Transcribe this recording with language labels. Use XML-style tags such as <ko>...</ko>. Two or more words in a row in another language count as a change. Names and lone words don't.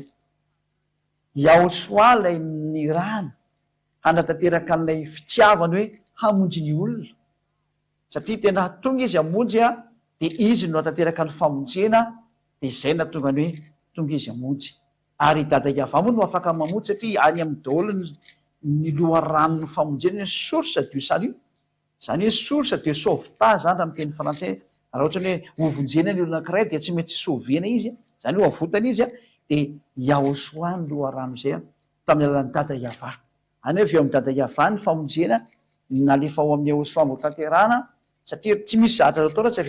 <mg>Iosoa ilay nirahana hanatanteraka an'ilay fitiavany hoe hamonjy ny olona satria tena tonga izy hamonjy a dia izy no hanatanteraka ny famonjena dia izay natonga ny hoe tonga izy hamonjy ary dada Iava moa no afaka mamonjy satria any amin'ny daholo ny loharano ny famonjena ny source</mg> <fr>du salut</fr> <mg>izany hoe</mg> <fr>source de sauvetage</fr> <mg>zany raha miteny frantsay raha ohatra hoe hovonjena ny olona anankiray dia tsy mety sauvena izy izany hoe avotana izy a dia Iosoa ny loharano izay a tamin'ny alalan'ny dada Iava any hoe avy eo amin'ny dada Iava ny famonjena nalefa ao amin'ny Iosoa mbo tanterahana satria tsy misy zahatra atao raha tsy avy</mg>